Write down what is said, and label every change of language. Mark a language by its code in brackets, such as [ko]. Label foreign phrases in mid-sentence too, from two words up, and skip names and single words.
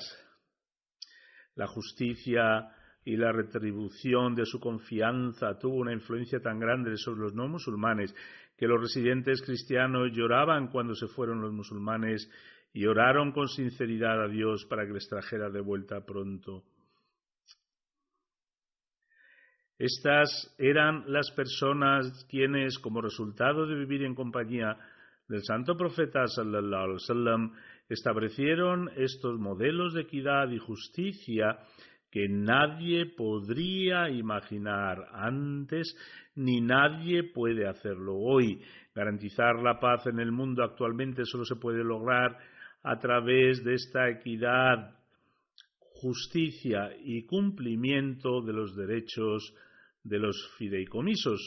[es] La justicia y la retribución de su confianza tuvo una influencia tan grande sobre los no musulmanes que los residentes cristianos lloraban cuando se fueron los musulmanes y oraron con sinceridad a Dios para que les trajera de vuelta pronto. Estas eran las personas quienes, como resultado de vivir en compañía del santo profeta [ar] صلى الله عليه وسلم, [es] establecieron estos modelos de equidad y justicia que nadie podría imaginar antes ni nadie puede hacerlo hoy. Garantizar la paz en el mundo actualmente solo se puede lograr a través de esta equidad, justicia y cumplimiento de los derechos de los fideicomisos.